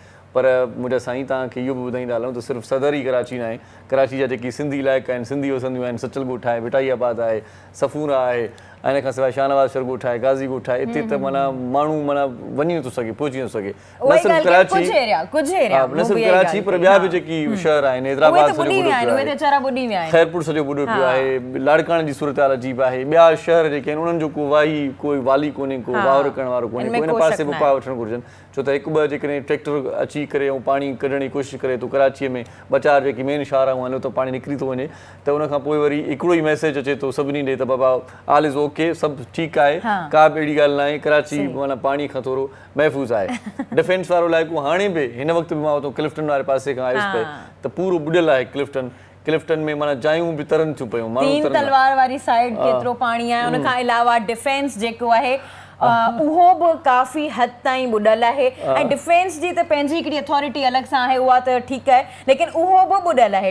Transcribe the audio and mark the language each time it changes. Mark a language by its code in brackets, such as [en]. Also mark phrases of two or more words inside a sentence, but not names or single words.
[sd] पर मुंहिंजा साईं तव्हांखे इहो बि ॿुधाईंदा हलूं त सिर्फ़ु सदर ई कराची न आहे, कराची जा जेकी सिंधी इलाइक़ा आहिनि, सिंधी वसंदियूं आहिनि, सचल ॻोठ आहे, बिटाईआबाद आहे, सफूरा आहे, ऐं इन खां सवाइ शाहनवाज़ शर ॻोठ आहे, गाज़ी ॻोठ आहे, हिते त माना माण्हू माना वञी नथो सघे, पहुची नथो सघे। न सिर्फ़ु कराची, न सिर्फ़ु कराची पर ॿिया बि जेकी शहर आहिनि, हैदराबाद सॼो ॿुॾो पियो आहे, ख़ैरपुर सॼो ॿुॾो पियो आहे, लाड़काणे जी सूरत हाल अजीब आहे, ॿिया शहर जेके आहिनि उन्हनि जो को वाही कोई वाली कोन्हे, को वावर करण वारो कोन्हे, कोई हिन पासे बि पा वठणु घुरिजनि। छो त हिकु ॿ जेकॾहिं ट्रैक्टर अची करे ऐं पाणी कढण जी कोशिशि करे थो कराचीअ में, ॿ चारि जेकी मेन शाहराऊं आहिनि उतां पाणी निकिरी थो वञे, त उन खां पोइ वरी हिकिड़ो ई मैसेज अचे थो सभिनी ॾे त बाबा [en] all is OK, [sd] सभु ठीकु आहे, का बि अहिड़ी ॻाल्हि न आहे, कराची माना पाणी खां थोरो महफ़ूज़ आहे। डिफेंस वारो इलाइक़ो हाणे बि हिन वक़्तु बि मां उतां क्लिफ्टन वारे पासे खां आयुसि पिए त पूरो बुॾियलु आहे क्लिफ्टन में, माना जायूं बि तरनि थियूं पियूं, तीन तलवार वारी साइड केतिरो पाणी आहे। उन खां अलावा डिफेंस जेको आहे उहो बि काफ़ी हद ताईं ॿुॾल आहे ऐं डिफेंस जी त पंहिंजी हिकिड़ी अथॉरिटी अलॻि सां आहे, उहा त ठीकु आहे, लेकिन उहो बि ॿुॾल आहे।